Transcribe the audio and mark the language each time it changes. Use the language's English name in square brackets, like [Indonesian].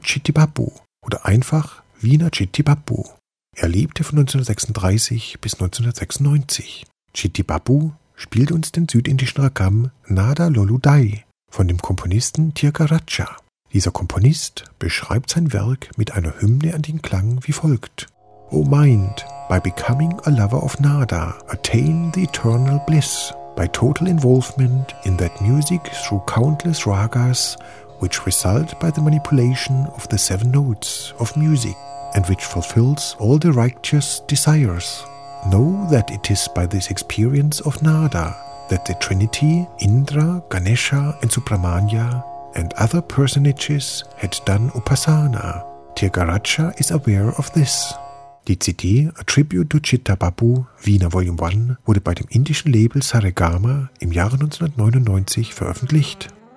[German] Chittibabu oder einfach Vina Chittibabu. Er lebte von 1936 bis 1996. Chittibabu spielte uns den südindischen Ragam Nada Loludai von dem Komponisten Tirgaraja. Dieser Komponist beschreibt sein Werk mit einer Hymne an den Klang wie folgt. [English] O mind, by becoming a lover of Nada, attain the eternal bliss, by total involvement in that music through countless ragas, which result by the manipulation of the seven notes of music, and which fulfills all the righteous desires. Know that it is by this experience of Nada that the Trinity, Indra, Ganesha and Subramanya, and other personages had done Upasana. Tirgaraja is aware of this. [German] Die CD A Tribute to Chittibabu, Vina Volume 1, wurde bei dem indischen Label Saregama im Jahre 1999 veröffentlicht.